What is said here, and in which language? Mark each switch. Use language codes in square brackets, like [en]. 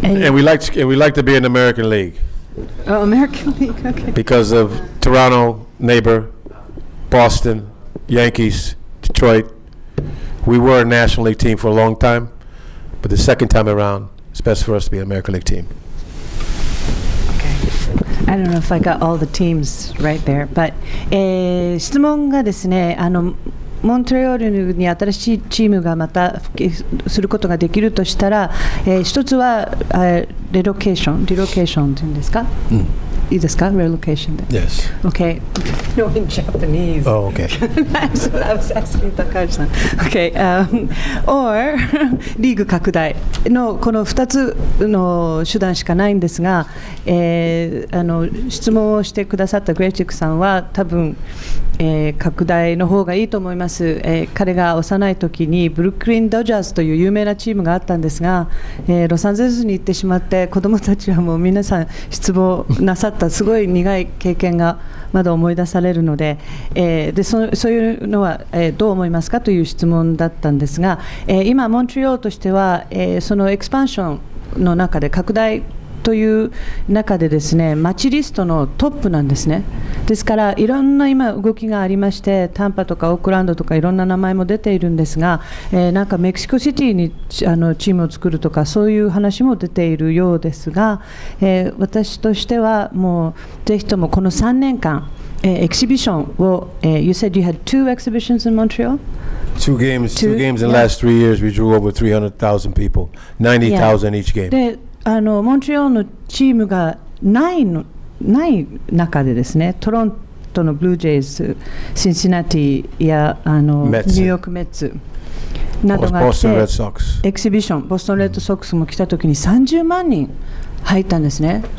[en] And we like to be in the American League. Oh, American League. Okay. Because of Toronto, neighbor, Boston, Yankees, Detroit. We were a National League team for a long time, but the second time around, it's best for us to be an American League team. I don't know if I got all the teams right there, but [ja] 質問がですね、モントリオールに新しいチームがまた復帰することができるとしたら、一つはリロケーションっていうんですか？いいですか？Relocation で。 [en] Yes. Okay. No, in Japanese. Oh, okay. That's what I was asking Takahashi-san. Okay. [ja] Or リーグ拡大のこの2つの手段しかないんですが、質問をしてくださったグレイチックさんは多分、拡大の方がいいと思います。彼が幼い時にブルックリン・ドジャースという有名なチームがあったんですが、ロサンゼルスに行ってしまって子どもたちはもう皆さん失望なさったすごい苦い経験がまだ思い出されるので、そういうのは、どう思いますかという質問だったんですが、今モントリオールとしては、そのエクスパンションの中で拡大という中でですね、マッチリストのトップなんですね。ですからいろんな今動きがありまして、タンパとかオークランドとかいろんな名前も出ているんですが、なんかメキシコシティにチームを作るとかそういう話も出ているようですが、私としてはもうぜひともこの3年間、エキシビションを、 [en] You said you had 2 exhibitions in Montreal? Two games in the last 3 years. We drew over 300,000 people, 90,000 each game. [ja] でモントリオールのチームがない中でですね、トロントのブルージェイズ、シンシナティやニューヨークメッツなどがあって、エキシビション、ボストンレッドソックスも来たときに30万人入ったんですね。